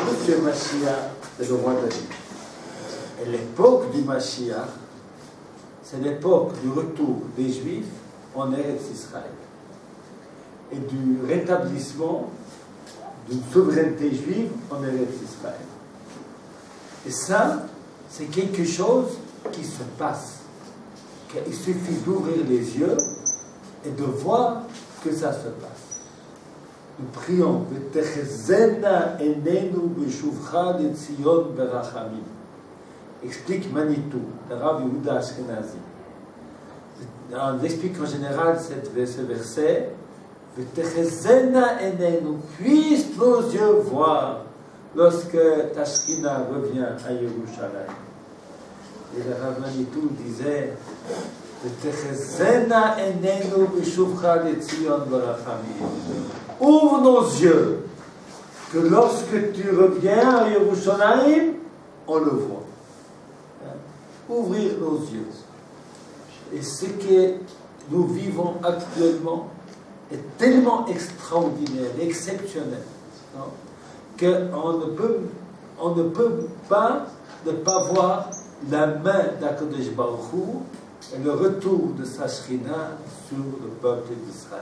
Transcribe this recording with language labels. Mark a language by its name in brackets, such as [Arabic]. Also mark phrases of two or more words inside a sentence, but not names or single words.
[French] Monsieur Mashiach, c'est le roi David. Et l'époque du Mashiach, c'est l'époque du retour des Juifs en Eretz Israël et du rétablissement d'une souveraineté juive en Eretz Israël. Et ça, c'est quelque chose qui se passe. Il suffit d'ouvrir les yeux et de voir que ça se passe. Nous prions [Hebrew] ותחזינה עינינו בשובך לציון ברחמים. [French] Explique Manitou, le Rav Yehuda Ashkenazi. On explique en général ce verset. [Hebrew] ותחזינה עינינו, [French] puissent nos yeux voir lorsque ta Shekhinah revient à Yerushalayim. Et le Rav Manitou disait [Hebrew] ותחזינה עינינו בשובך לציון ברחמים. [French] Ouvre nos yeux, que lorsque tu reviens à Yerushalayim, on le voit. Ouvrir nos yeux. Et ce que nous vivons actuellement est tellement extraordinaire, exceptionnel, qu'on ne peut pas ne pas voir la main d' [Hebrew] הקדוש ברוך הוא [French] et le retour de sa Shekhinah sur le peuple d'Israël.